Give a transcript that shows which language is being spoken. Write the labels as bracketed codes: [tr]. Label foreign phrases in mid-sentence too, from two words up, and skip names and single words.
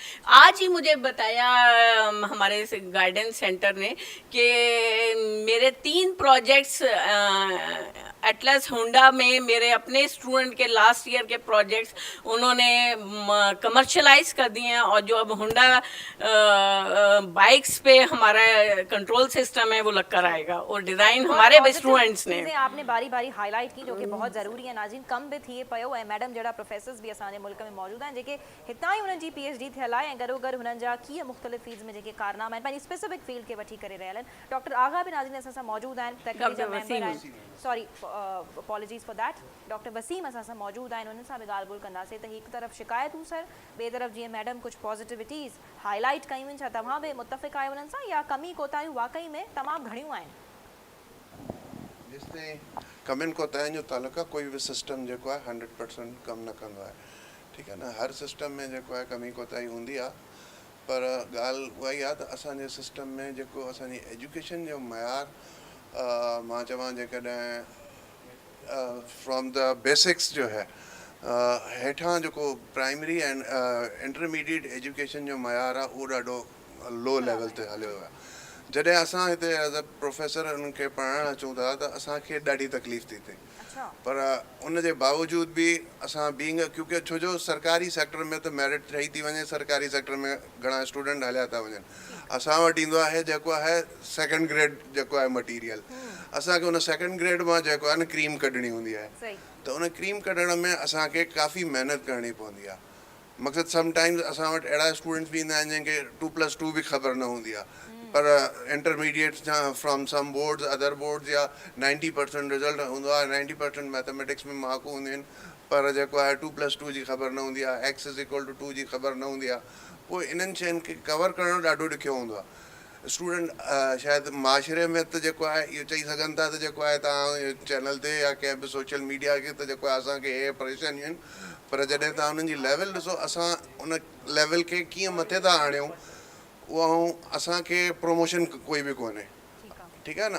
[ur] آج ہی مجھے بتایا ہمارے [en] guidance center [ur] نے کہ میرے 3 پروجیکٹس اٹلس ہونڈا میں میرے اپنے اسٹوڈنٹ کے [en] last year [ur] کے پروجیکٹس انہوں نے کمرشلائز کر دیے ہیں، اور جو اب ہونڈا بائیکس پہ ہمارا [en] control system [ur] ہے وہ لگ کر آئے گا، اور ڈیزائن ہمارے اسٹوڈنٹس نے آپ نے باری باری ہائی لائٹ کی جو کہ بہت ضروری ہے. [sd] नाज़रीन कम बि थिए पियो ऐं मैडम जहिड़ा प्रोफेसर्स भी असांजे मुल्क में मौजूद आहिनि जेके हितां ई उन्हनि जी PhD थियल आहे ऐं गॾो गॾु हुननि जा कीअं मुख़्तलिफ़ फील्ड्स में जेके कारनामा आहिनि पंहिंजी [en] specific field [sd] के वठी करे रहियल आहिनि। डॉक्टर आगा बि नाज़रीन असां सां मौजूद आहिनि, फैकल्टी जा मेंबर आहिनि, [en] Sorry, apologies for that. [sd] डॉक्टर वसीम असां सां मौजूद आहिनि, उन्हनि सां बि ॻाल्हि ॿोल कंदासीं त हिकु तरफ़ शिकायतूं सर, ॿिए तरफ़ जीअं मैडम कुझु [en] positivities highlight [sd] कयूं आहिनि, छा तव्हां बि मुतफ़िक़ आहियो उन्हनि सां या कमी कोताहियूं वाकई में तमामु घणियूं आहिनि? जेसिताईं कमियुनि कोताहियुनि जो तालुक़ु आहे, कोई बि सिस्टम जेको आहे 100% कमु न कंदो आहे, ठीकु आहे न। हर सिस्टम में जेको आहे कमी कोताही हूंदी आहे, पर ॻाल्हि उहा ई आहे त असांजे सिस्टम में जेको असांजी एजुकेशन जो मयार मां चवां जेकॾहिं [en] from the basics [sd] जो है हेठां जेको [en] primary and intermediate education [sd] जो मयार आहे उहो ॾाढो [en] low level [sd] ते हलियो आहे। जॾहिं असां हिते [en] as a professor [sd] उन्हनि खे पढ़ाइणु अचूं था त असांखे ॾाढी तकलीफ़ थी थिए, पर उन जे बावजूद बि असां बीइंग, क्योंकि छो जो सरकारी सेक्टर में त मेरिट ठही थी वञे, सरकारी सेक्टर में घणा स्टूडेंट हलिया था वञनि, असां वटि ईंदो आहे जेको आहे 2nd ग्रेड जेको आहे मटीरियल, असांखे उन 2nd ग्रेड मां जेको आहे न क्रीम कढणी हूंदी आहे, त उन क्रीम कढण में असांखे काफ़ी महिनत करणी पवंदी आहे। मक़सदु समटाइम्स असां वटि अहिड़ा स्टूडेंट्स बि ईंदा आहिनि जंहिंखे 2+2 बि ख़बर न हूंदी आहे, पर [en] intermediate from some boards other boards [sd] या 90% रिज़ल्ट हूंदो आहे, 90% मैथमेटिक्स में मार्कूं हूंदियूं आहिनि, पर जेको आहे 2+2 जी ख़बर न हूंदी आहे, x = 2 जी ख़बर न हूंदी आहे, पोइ इन्हनि शयुनि खे कवर करणु ॾाढो ॾुखियो हूंदो आहे। स्टूडेंट शायदि माशरे में त जेको आहे इहो चई सघनि था त जेको आहे तव्हां चैनल ते या कंहिं बि [en] social media [sd] खे त जेको आहे असांखे हे परेशानियूं आहिनि, पर जॾहिं तव्हां उन्हनि जी लेवल ॾिसो, असां उन लेवल खे कीअं मथे था आणियूं, उहा असांखे प्रमोशन कोई बि कोन्हे, ठीकु आहे न।